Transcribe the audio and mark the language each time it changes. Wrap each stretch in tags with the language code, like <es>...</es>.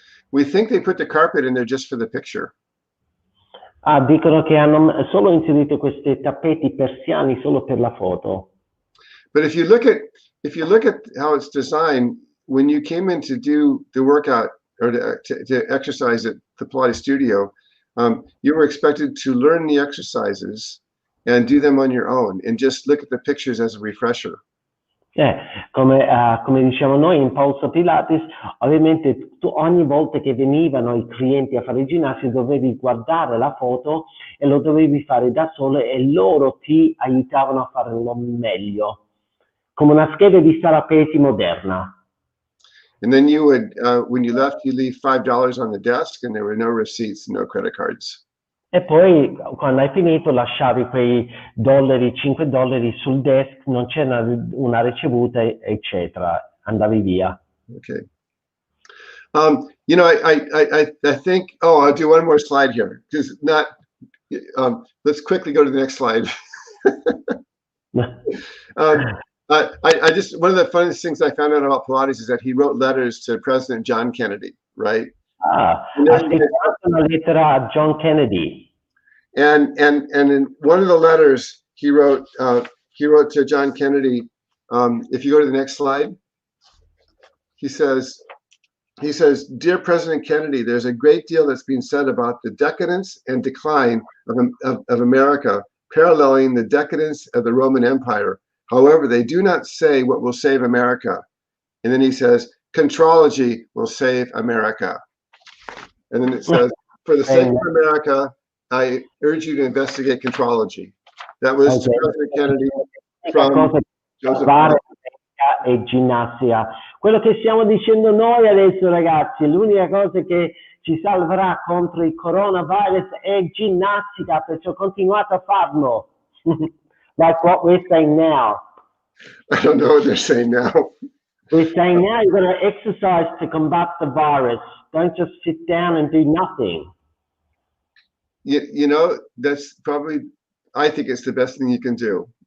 <en>We think they put the carpet in there just for the picture.</en> <it>Dicono che hanno solo inserito questi tappeti persiani solo per la foto.</it> <en>But if you look at how it's designed, when you came in to do the workout or to exercise at the Pilates studio, you were expected to learn the exercises and do them on your own and just look at the pictures as a refresher.</en> <it>Come diciamo noi in Polestar Pilates, ovviamente tu ogni volta che venivano i clienti a fare ginnastica dovevi guardare la foto e lo dovevi fare da solo e loro ti aiutavano a farlo meglio, come una scheda di stare pesi moderna.</it> <en>And then you would, when you left, you leave $5 on the desk and there were no receipts, no credit cards.</en> <it>E poi quando hai finito lasciavi quei dollari, $5 sul desk, non c'era una ricevuta, eccetera, andavi via.</it> <en>Okay. You know, I think, oh, I'll do one more slide here because let's quickly go to the next slide. I just, one of the funniest things I found out about Pilates is that he wrote letters to President John Kennedy, right?</en> <it>Ha scritto una lettera a John Kennedy.</it> <en>And in one of the letters he wrote to John Kennedy, if you go to the next slide, he says, "Dear President Kennedy, there's a great deal that's been said about the decadence and decline of America, paralleling the decadence of the Roman Empire. However, they do not say what will save America." And then he says, "Contrology will save America." And then it says, "For the sake of America, I urge you to investigate contrology." That was President Kennedy from Joseph.</en> <it>E ginnastica. Quello che stiamo dicendo noi adesso, ragazzi, l'unica cosa che ci salverà contro il coronavirus è ginnastica, perciò continuate a farlo.</it> <en>Like what we're saying now. I don't know what they're saying now. We're saying now you're going to exercise to combat the virus. Don't just sit down and do nothing. You know, that's probably, I think it's the best thing you can do.</en>